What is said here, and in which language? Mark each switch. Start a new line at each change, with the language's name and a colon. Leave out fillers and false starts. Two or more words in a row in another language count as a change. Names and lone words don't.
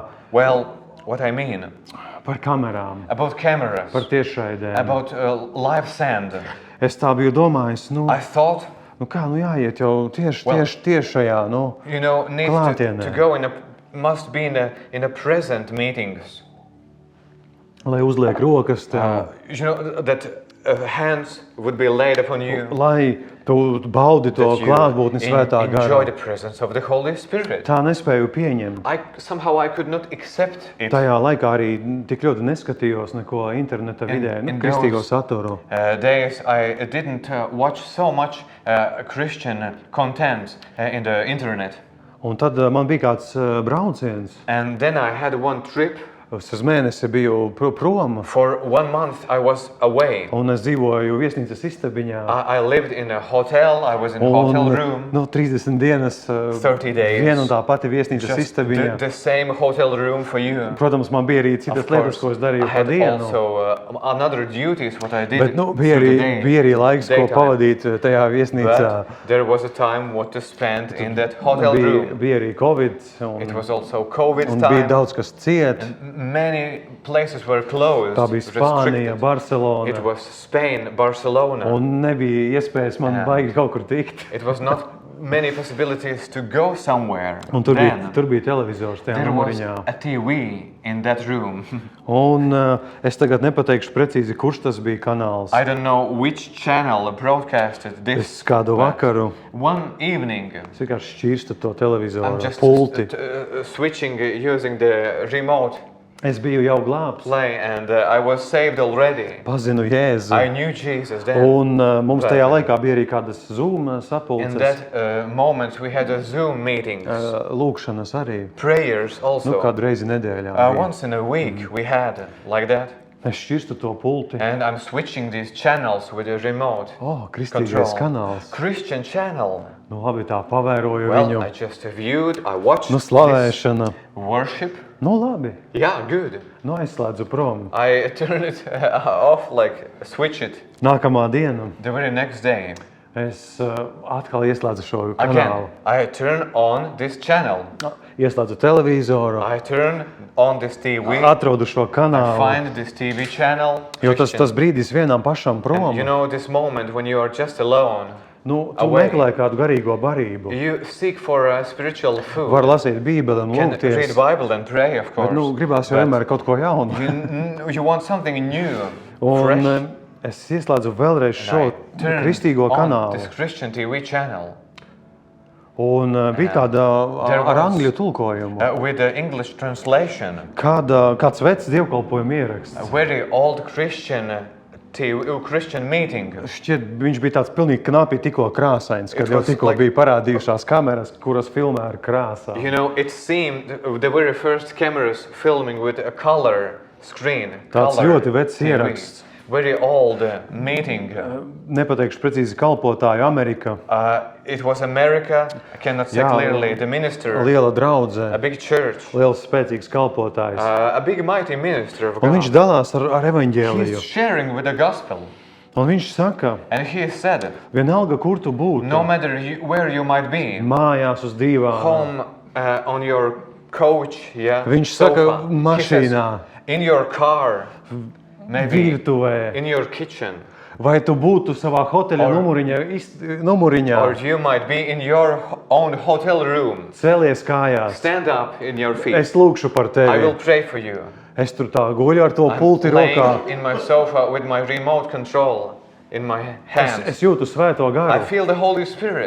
English: Well, what I mean
Latvian: par kamerām,
English: about cameras,
Latvian: par tiešraidēm.
English: about live sand.
Latvian: Es tā biju domājis,
English: I thought,
Latvian: kā jāiet jau
English: Well,
Latvian: tieši šajā,
English: you know, needs
Latvian: Klātienē.
English: to go must be in a present meetings.
Latvian: lai uzliek rokas tev,
English: You know that hands would be laid upon you.
Latvian: lai tu baudi to
English: That you
Latvian: klātbūtni svētā
English: enjoy the
Latvian: garā.
English: presence of the Holy Spirit.
Latvian: Tā nespēju pieņemt.
English: Somehow I could not accept it.
Latvian: Tajā laikā arī tik ļoti neskatījos neko interneta vidē,
English: in
Latvian: kristīgo
English: those-
Latvian: saturu.
English: Days I didn't watch so much Christian content in the internet.
Latvian: Un tad man bija kāds brauciens.
English: And then I had one trip.
Latvian: Es uz mēnesi biju prom,
English: For 1 month I was away.
Latvian: un es dzīvoju viesnīcas istabiņā.
English: I lived in a hotel. I was in a hotel room.
Latvian: No 30 dienas,
English: 30 days.
Latvian: viena un tā pati viesnīcas
English: Just
Latvian: istabiņā.
English: the same hotel room for you.
Latvian: Protams, man bija arī
English: Of
Latvian: citas
English: course,
Latvian: lietas, ko es
English: I
Latvian: darīju pa
English: had
Latvian: dienu.
English: also another duties what I did.
Latvian: Bet bija
English: through
Latvian: arī,
English: the day,
Latvian: bija arī laiks, ko
English: daytime.
Latvian: pavadīt tajā viesnīcā.
English: But there was a time what to spend in that hotel room.
Latvian: Bija arī Covid,
English: It
Latvian: un
English: was also COVID
Latvian: bija
English: time.
Latvian: daudz kas ciet.
English: Many places were closed.
Latvian: Tā bija Spānija,
English: restricted.
Latvian: Barcelona.
English: It was Spain, Barcelona.
Latvian: Un nebija iespējas man Jā. baigi kaut kur tikt.
English: It was not many possibilities to go somewhere.
Latvian: Un tur
English: Then
Latvian: bija televizors tajā
English: there was
Latvian: numuriņā.
English: a TV in that room.
Latvian: Un es tagad nepateikšu precīzi, kurš tas bija kanāls.
English: I don't know which channel broadcasted this.
Latvian: Es kādu
English: but
Latvian: vakaru
English: One evening,
Latvian: es vienkārši šķirstu to
English: I'm
Latvian: televizoru
English: just
Latvian: pulti.
English: switching, using the remote
Latvian: Es biju jau glābs,
English: play, and I was saved already.
Latvian: pazinu Jēzu.
English: I knew Jesus then.
Latvian: Un mums
English: But-
Latvian: tajā laikā bija arī kādas Zoom
English: In
Latvian: sapulces,
English: that moment, we had a Zoom meetings,
Latvian: lūkšanas arī.
English: prayers also.
Latvian: Kādu reizi nedēļā. bija.
English: Once in a week we had like that.
Latvian: Es šķirstu to pulti.
English: And I'm switching these channels with the remote
Latvian: Kristīgais kanāls.
English: Christian channel.
Latvian: Nu labi, tā pavēroju
English: Well,
Latvian: viņu.
English: I just viewed, I watched this
Latvian: Slavēšana.
English: worship.
Latvian: Nu labi,
English: Yeah, good.
Latvian: nu aizslēdzu prom.
English: I turned it off, like switch it.
Latvian: Nākamā diena
English: The very next day,
Latvian: es atkal ieslēdzu šo
English: again,
Latvian: kanālu.
English: I turn on this channel.
Latvian: Ieslēdzu televizoru,
English: I turn on this TV.
Latvian: atradu šo
English: I
Latvian: kanālu.
English: find this TV channel.
Latvian: Jo tas
English: Christian.
Latvian: brīdis vienam pašam prom.
English: You know this moment when you are just alone.
Latvian: Nu, tu
English: away.
Latvian: meklē kādu garīgo barību.
English: You seek for spiritual food.
Latvian: Var lasīt Bībeli un
English: Can read
Latvian: lūgties.
English: Bible and pray, of course.
Latvian: Bet, nu, gribās jau
English: But
Latvian: vienmēr kaut ko jaunu.
English: you want something new,
Latvian: Un
English: fresh.
Latvian: es ieslēdzu vēlreiz šo
English: And I turn
Latvian: kristīgo
English: on
Latvian: kanālu.
English: this Christian TV channel
Latvian: Un bija tāda
English: There
Latvian: ar
English: was-
Latvian: angļu tulkojumu.
English: with the English translation.
Latvian: Kāds vecs dievkalpojuma ieraksts.
English: A very old Christian Christian meeting.
Latvian: Šķiet, viņš bija tāds pilnīgi knapi tikko krāsains, kad
English: It
Latvian: jau
English: was
Latvian: tikko
English: like-
Latvian: bija parādījušās kameras, kuras filmē ar krāsā.
English: You know, it seemed the very first cameras filming with a color screen.
Latvian: Tāds
English: color
Latvian: ļoti vecs
English: TV.
Latvian: ieraksts.
English: Very old meeting.
Latvian: Nepateikšu precīzi kalpotāju Amerika,
English: It was America. I cannot say
Latvian: Jā,
English: clearly. The minister,
Latvian: liela draudzē,
English: a big church,
Latvian: liels spēcīgs kalpotājs.
English: a big mighty minister of
Latvian: Un viņš
English: God.
Latvian: dalās ar evaņģēliju.
English: He's sharing with the gospel,
Latvian: Un viņš saka,
English: and he said,
Latvian: vienalga, kur tu būtu,
English: no matter where you might be,
Latvian: mājās uz dīvāna,
English: home, on your couch, yeah,
Latvian: viņš
English: sofa.
Latvian: saka,
English: He
Latvian: mašīnā,
English: says, in your car, maybe
Latvian: virtuvē,
English: in your kitchen,
Latvian: vai tu būtu savā hoteļa numuriņā,
English: or you might be in your own hotel room.
Latvian: cēlies kājās.
English: Stand up in your feet.
Latvian: Es lūkšu par
English: I will
Latvian: tevi.
English: pray for you.
Latvian: Es tur tā guļu ar to
English: I'm
Latvian: pulti rokā.
English: laying in my sofa with my remote control in my hands.
Latvian: Es jūtu svēto
English: I
Latvian: garu.
English: feel the Holy Spirit.